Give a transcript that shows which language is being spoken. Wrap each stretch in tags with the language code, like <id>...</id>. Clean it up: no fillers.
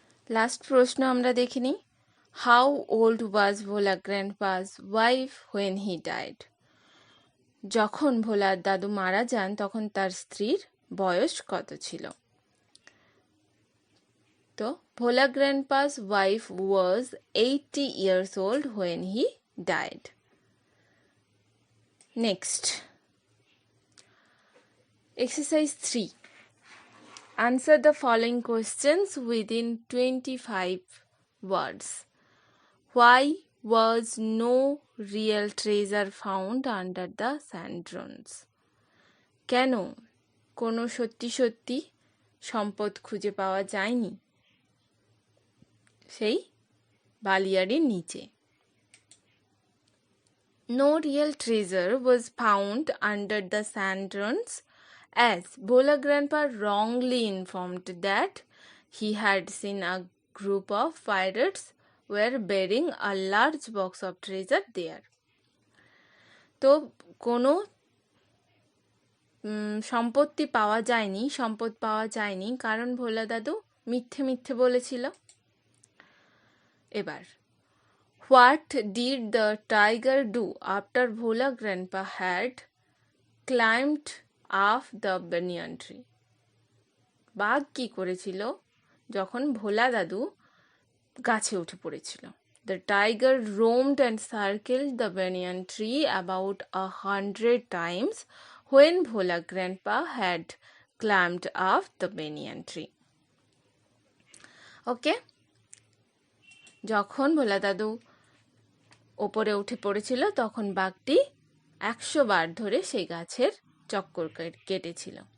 <bn>Last প্রশ্ন আমরা দেখে নিই।</bn> <en>How old was Bhola Grandpa's wife when he died?</en> <bn>যখন ভোলার দাদু মারা যান তখন তার স্ত্রীর বয়স কত ছিল?</bn> <en>তো Bhola Grandpa's wife was 80 years old when he died. Next, exercise 3. Answer the following questions within 25 words. Why was no real treasure found under the sand dunes?</en> <bn>কেন কোনো সত্যি সত্যি সম্পদ খুঁজে পাওয়া যায়নি সেই বালিয়াড়ির নিচে।</bn> <en>No real treasure was found under the sand dunes, as Bhola Grandpa wrongly informed that he had seen a group of pirates were bearing a large box of treasure there.</en> <bn>তো কোনো সম্পদ পাওয়া যায়নি কারণ ভোলা দাদু মিথ্যে বলেছিল।</bn> <en>এবার What did the tiger do after Bhola Grandpa had climbed up the banyan tree?</en> <bn>বাঘ কি করেছিল যখন ভোলা দাদু গাছে উঠে পড়েছিল?</bn> <en>The tiger roamed and circled the banyan tree about 100 times when Bhola Grandpa had climbed up the banyan tree. Okay?</en> <bn>যখন ভোলা দাদু ওপরে উঠে পড়েছিল তখন বাঘটি 100 বার ধরে সেই গাছের চক্কর কেটেছিল।</bn>